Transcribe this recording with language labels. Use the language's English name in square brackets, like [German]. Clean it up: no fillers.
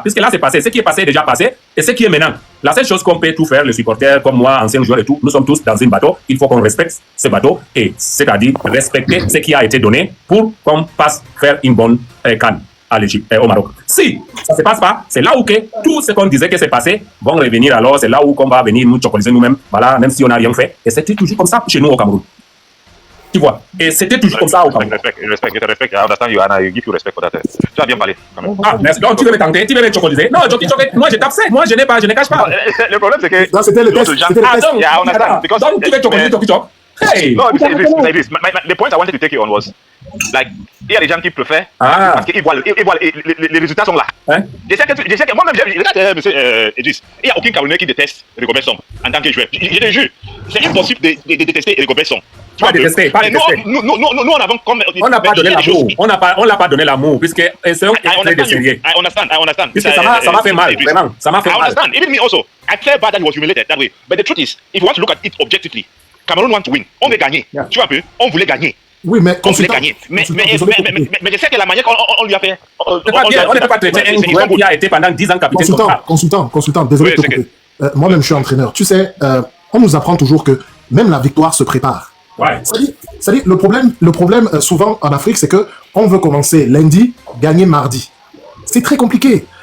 [French] Puisque là c'est passé, ce qui est passé est déjà passé, et ce qui est maintenant. La seule chose qu'on peut tout faire, les supporters, comme moi, anciens joueurs et tout, nous sommes tous dans un bateau, il faut qu'on respecte ce bateau, et c'est-à-dire respecter ce qui a été donné pour qu'on passe faire une bonne CAN à l'Égypte, au Maroc. Si ça ne se passe pas, c'est là où que tout ce qu'on disait que c'est passé vont revenir alors, c'est là où qu'on va venir nous chocoliser nous-mêmes, voilà, même si on n'a rien fait. Et c'était toujours comme ça chez nous au Cameroun. Tu vois, et c'était toujours comme ça au Cameroun. Je te respecte, [English] I understand you and I give you respect for that. [French] Tu as bien parlé, quand même. Ah, merci. Donc, tu veux me tenter, tu veux me chocoliser. Non, moi je tape ça, moi je ne cache pas. Le problème c'est que... Non, c'était le test. Ah, donc tu veux chocoliser Tchokichok. Hey! [English] No, the point I wanted to take you on was, like, [French] il y a des gens qui préfèrent, parce qu'ils voient, les résultats sont là. Hein? Je sais que moi-même, regarde, monsieur Idriss, il n'y a aucun Camerounais qui déteste Rigobert Song en tant que joueur. Je te jure, c'est impossible de détester Rigobert Song. Pas détester, pas détester. Nous, on avons comme... On n'a pas donné l'amour. On l'a pas donné l'amour, puisque c'est un très sérieux. [English] I understand. [French] Puisque ça m'a fait mal, vraiment. Ça m'a fait mal. [English] I understand. Even me also. I felt bad that he was humiliated that way. But the truth is, if you want to look at it objectively, Cameroon want to win. [French] On veut gagner. [English] Yeah. [French] Tu vois un peu? On voulait gagner. Oui, mais on voulait gagner. Mais je sais que la manière qu'on lui a fait... On ne peut pas traiter un joueur qui a été pendant 10 ans capitaine. Consultant, désolé de te couper. Moi-même, je suis entraîneur. Tu sais, on nous apprend toujours que même la victoire se prépare. Ouais. C'est-à-dire, le problème souvent en Afrique, c'est que on veut commencer lundi, gagner mardi. C'est très compliqué.